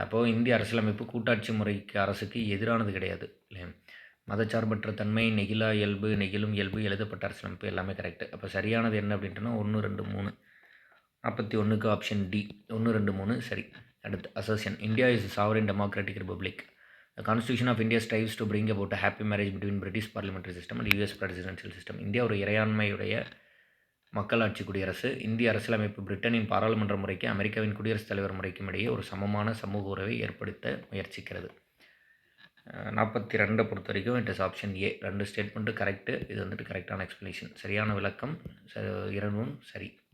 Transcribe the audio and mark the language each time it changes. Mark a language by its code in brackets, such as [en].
[ta] அப்போது இந்திய அரசியலமைப்பு கூட்டாட்சி முறைக்கு அரசுக்கு எதிரானது கிடையாது இல்லையா. மதச்சார்பற்ற தன்மை, நெகிழா இயல்பு, நெகிழும் இயல்பு, எழுதப்பட்ட அரசியலமைப்பு எல்லாமே கரெக்டு. அப்போ சரியானது என்ன அப்படின்ட்டுனா 1 2 3. 41க்கு ஆப்ஷன் டி 1 2 3 சரி. அடுத்து assertion. [en] India is sovereign democratic republic. The Constitution of India strives to bring about a happy marriage between British parliamentary system and US presidential system. [ta] India ஒரு இறையாண்மையுடைய மக்களாட்சி குடியரசு. இந்திய அரசியலமைப்பு பிரிட்டனின் பாராளுமன்ற முறைக்கு அமெரிக்காவின் குடியரசுத் தலைவர் முறைக்கும் இடையே ஒரு சமமான சமூக உறவை ஏற்படுத்த முயற்சிக்கிறது. 42 பொறுத்த வரைக்கும் [en] It is option A. [ta] 2 statement correct. இது வந்துட்டு கரெக்டான எக்ஸ்ப்ளனேஷன், சரியான விளக்கம், இரண்டும் சரி.